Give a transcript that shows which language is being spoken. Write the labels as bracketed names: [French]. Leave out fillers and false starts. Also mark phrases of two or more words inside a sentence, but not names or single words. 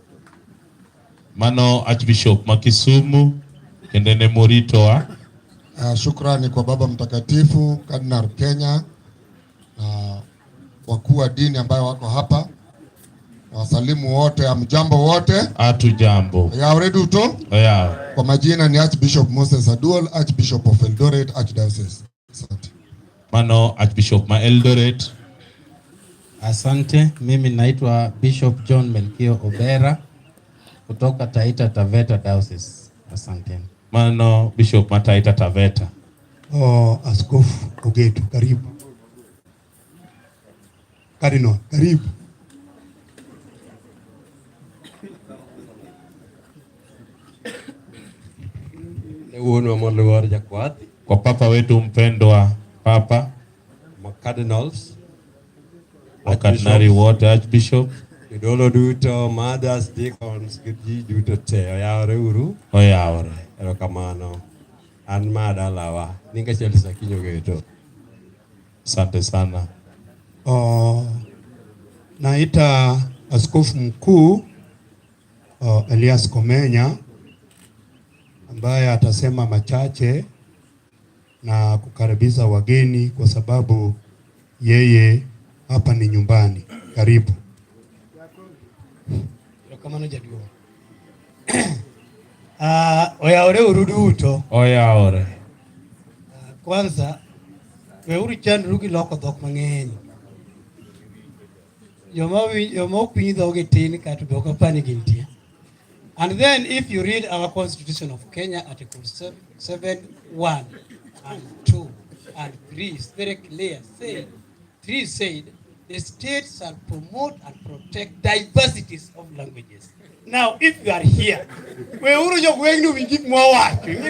[Luo (Kenya and Tanzania)] Mano Archbishop Makisumu kendene moritoa. [Swahili] Shukrani kwa Baba Mtakatifu, Kardinal Kenya na wakuu wa dini ambayo wako hapa. Na wasalimu wote, amjambo wote. Atu jambo. [Luo (Kenya and Tanzania)] Ya uredu uto? Ya. [Swahili] Kwa majina ni Archbishop Moses Aduol, [English] Archbishop of Eldoret Archdiocese. [Swahili] Asante. [Luo (Kenya and Tanzania)] Mano Archbishop ma Eldoret. [Swahili] Asante. Mimi naitwa Bishop John Melkio Obera kutoka Taita Taveta Diocese. Asante. [Luo (Kenya and Tanzania)] Mano Bishop ma Taita Taveta. [Swahili] Askofu Ogetu, karibu. Cardinal, karibu. Kwa Papa wetu mpendwa Papa, Cardinals, wakardinali wote, Archbishop, [Luo (Kenya and Tanzania)] idolo duto, [English] mothers, deacons, [Luo (Kenya and Tanzania)] giji duto te, oyawre uru. Oyawre. Erokamano. An mada lawa, ninga chelisa kinyo geto. [Swahili] Asante sana. Naita askofu mkuu Elias Komenya ambaye atasema machache na kukaribisha wageni kwa sababu yeye hapa ni nyumbani. Karibu. Kama najadua. [Luo (Kenya and Tanzania)] Oyaore uruduto. Oyaore. Kwanza weuru chandrugi loko dhok mang'eny. Yoma kwinyi dhoge tin kata dhok apani gintie. [English] And then if you read our Constitution of Kenya, Article 7, 1 and 2 and 3, it's very clear. 3 said, the state shall promote and protect diversities of languages. Now, if you are here, we are going to give more work.